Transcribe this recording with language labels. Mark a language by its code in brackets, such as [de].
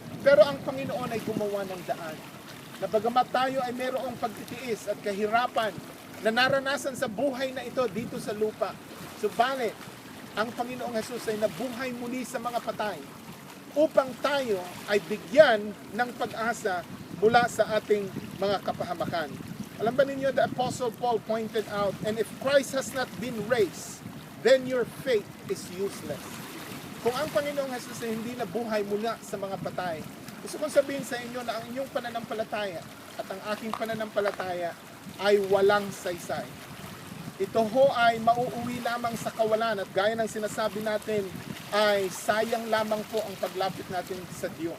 [tl] Pero ang Panginoon ay gumawa ng daan na bagamat tayo ay mayroong pagtitiis at kahirapan na naranasan sa buhay na ito dito sa lupa, subalit ang Panginoong Jesus ay nabuhay muli sa mga patay upang tayo ay bigyan ng pag-asa mula sa ating mga kapahamakan. Alam ba ninyo, [en] the Apostle Paul pointed out, and if Christ has not been raised, then your faith is useless. [tl] Kung ang Panginoong Jesus ay hindi nabuhay mula sa mga patay, gusto kong sabihin sa inyo na ang inyong pananampalataya at ang aking pananampalataya ay walang saysay. Ito ho ay mauuwi lamang sa kawalan at gaya ng sinasabi natin ay sayang lamang po ang paglapit natin sa Diyos.